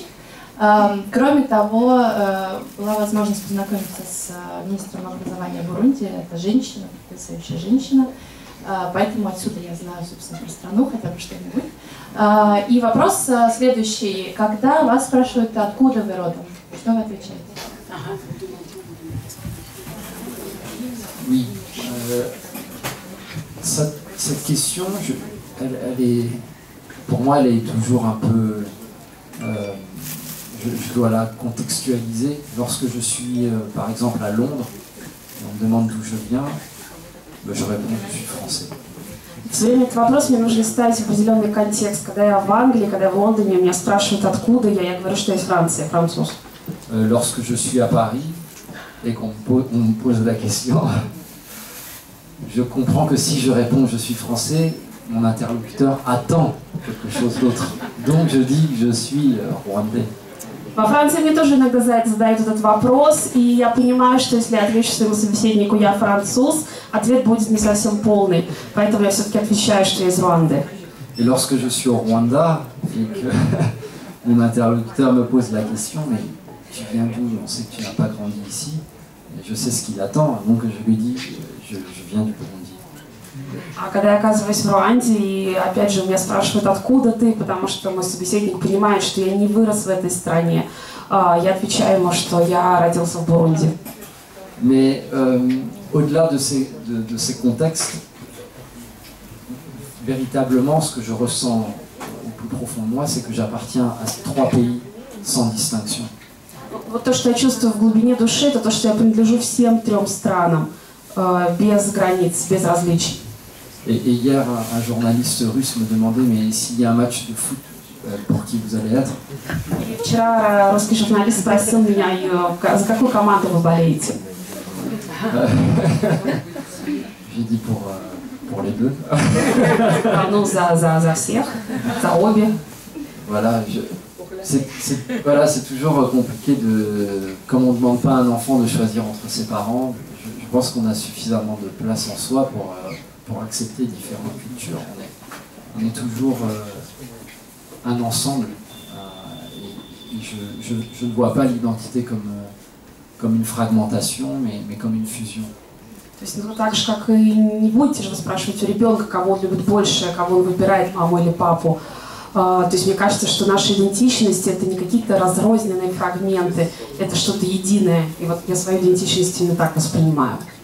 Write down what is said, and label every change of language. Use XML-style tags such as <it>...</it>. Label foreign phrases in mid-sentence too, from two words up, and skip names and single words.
<ru>Кроме того, была возможность познакомиться с министром образования Бурунди. Это женщина, потрясающая женщина. Поэтому отсюда я знаю, собственно, про страну, хотя бы что-нибудь. И вопрос следующий. Когда вас спрашивают, откуда вы родом, что вы отвечаете?</ru> <fr>Oui. Cette question, elle est, pour moi, elle est toujours un peu... je dois la contextualiser. Lorsque je suis, par exemple, à Londres, et on me demande d'où je viens, je réponds que je suis français.</fr> <ru>Все время этот вопрос мне нужно ставить в определенный контекст. Когда я в Англии, когда я в Лондоне, меня спрашивают, откуда я говорю, что я из Франции, француз.</ru> <fr>Lorsque je suis à Paris et qu'on me pose la question, je comprends que si je réponds que je suis français, mon interlocuteur attend quelque chose d'autre. Donc je dis que je suis rwandais.</fr> <ru>Во Франции мне тоже иногда задают этот вопрос, и я понимаю, что если я отвечу своему собеседнику «я француз», ответ будет не совсем полный, поэтому я все-таки отвечаю, что я из Руанды.</ru> <fr>Et lorsque je suis au Rwanda et que mon interlocuteur me pose la question « mais tu viens d'où? On sait que tu n'as pas grandi ici. » Et je sais ce qu'il attend, donc je lui dis « je viens du Burundi. »</fr> <ru>А когда я оказываюсь в Руанде, и опять же меня спрашивают, откуда ты, потому что мой собеседник понимает, что я не вырос в этой стране, я отвечаю ему, что я родился в Бурунди.</ru> <fr>Mais au-delà de ces contextes, véritablement, ce que je ressens au plus profond de moi, c'est que j'appartiens à 3 pays sans distinction.</fr> <ru>Вот то, что я чувствую в глубине души, это то, что я принадлежу всем 3 странам, без границ, без различий.</ru> <fr>Et hier, un journaliste russe me demandait, mais s'il y a un match de foot, pour qui vous allez être?</fr> <ru>И вчера русский журналист спросил меня, за какую команду вы болеете.</ru> <fr>J'ai dit pour les deux.</fr> <ru>Ну, за всех, за обе.</ru> <fr>Voilà, c'est toujours compliqué comme on ne demande pas à un enfant de choisir entre ses parents, je pense qu'on a suffisamment de place en soi pour accepter différentes cultures. On est toujours un ensemble et je ne vois pas l'identité comme une fragmentation, mais comme une fusion.</fr> <ru>То есть, ну, так же, как и не будете же вы спрашивать у ребенка, кого он любит больше, кого он выбирает, маму или папу. То есть мне кажется, что наша идентичность — это не какие-то разрозненные фрагменты, это что-то единое. И вот я свою идентичность именно так воспринимаю.</ru>